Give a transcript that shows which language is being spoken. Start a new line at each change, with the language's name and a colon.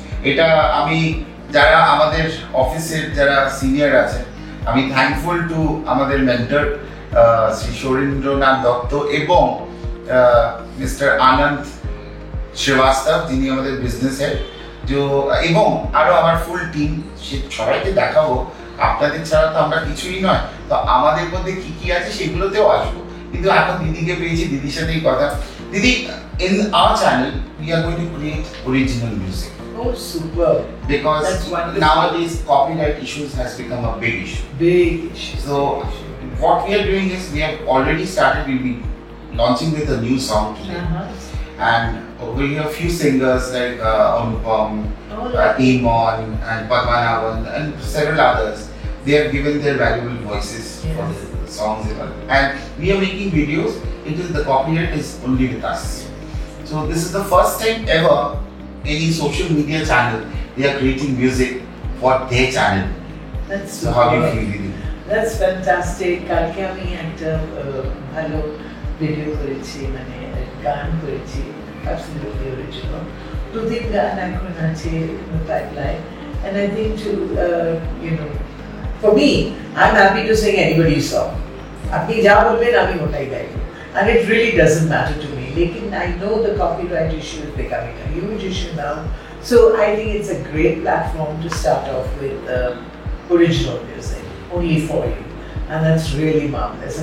Bangla: এটা আমি, যারা আমাদের অফিসের যারা সিনিয়র আছে, আমি থ্যাঙ্কফুল টু আমাদের মেন্টর শ্রী সৌরেন্দ্রনাথ দত্ত এবং মিস্টার আনন্দ শ্রীবাস্তব, যিনি আমাদের বিজনেস হেড, এবং আরো আমার ফুল টিম, সবাইকে দেখাবো। আপনাদের ছাড়া তো আমরা কিছুই নয়, তো আমাদের মধ্যে কি কি আছে সেগুলোতেও আসবো। কিন্তু এখন দিদিকে পেয়েছি, দিদির সাথেই কথা। দিদি,
English: in our channel we are going to create original music. Oh, super. Because nowadays copyright issues has become a big issue. Big issue. So what we are doing is we have already started, we'll be launching with a new song today. And over here a few singers like Anupam, Imon and Padmanabhan and several others, they have given their valuable voices for the songs. And we are making videos, it is the copyright is only with us. So this is the first time ever any social media channel they are creating music for their channel. That's so how do you feel, Didi? That's fantastic.
Bangla: কালকে আমি একটা ভালো video করেছি, মানে গান করেছি,
English: absolutely original.
Bangla: দুদিন গান এখন আছে
English: pipeline, and I think to you know, for me, I'm happy to sing anybody's song.
Bangla: আপনি যা বলবেন আমি ওটাই গাইব,
English: and it really doesn't matter to me. Lekin I know the copyright issue is becoming a huge issue now, so I think it's a great platform to start off with original music, only for you, and that's really marvelous.